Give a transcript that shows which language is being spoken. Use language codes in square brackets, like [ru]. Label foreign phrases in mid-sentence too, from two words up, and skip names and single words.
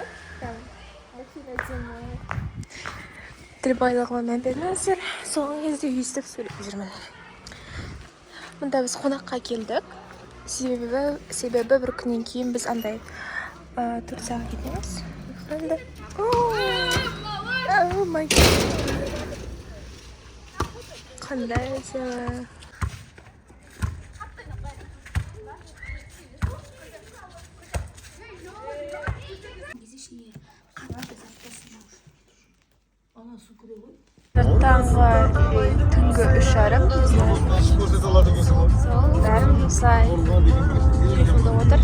[kk] Прям өте әдемі. Тіл байлығыма мән бермеңіздер. Соңғы кезде естіп сөйлеп жүрмін. Мұнда біз қонаққа келдік. Себебі бір күннен кейін біз андай Турцияға кетеміз. [en] Oh my god. [kk] Қандай әдемі. Таңғы түнгі 3:30 бәрін осылай телефонда отыр.